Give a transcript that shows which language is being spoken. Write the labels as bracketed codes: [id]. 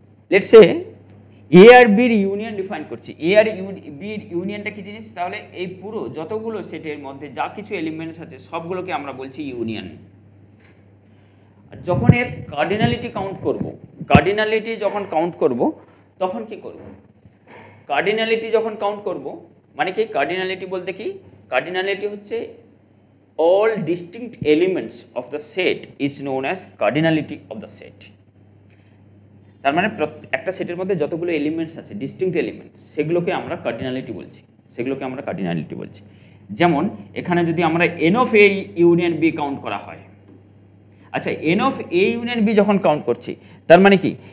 [bn] Let's say এ আর বির union define করছি। এ আর বির ইউনিয়নটা কি জিনিস? তাহলে এই পুরো যতগুলো সেটের মধ্যে যা কিছু এলিমেন্টস আছে সবগুলোকে আমরা বলছি ইউনিয়ন। আর যখন এর কার্ডিনালিটি কাউন্ট করব, কার্ডিনালিটি যখন কাউন্ট করব তখন কি করব? কার্ডিনালিটি যখন কাউন্ট করব মানে কি? কার্ডিনালিটি বলতে কি? কার্ডিনালিটি হচ্ছে [en] all distinct elements of the set is known as cardinality of the set. [bn] তার মানে একটা সেটের মধ্যে যতগুলো এলিমেন্টস আছে, ডিস্টিংক্ট এলিমেন্টস, সেগুলোকে আমরা কার্ডিনালিটি বলছি, সেগুলোকে আমরা কার্ডিনালিটি বলছি। যেমন এখানে যদি আমরা N of A union B count করা হয়, আচ্ছা N of A union B যখন কাউন্ট করছি তার মানে কি?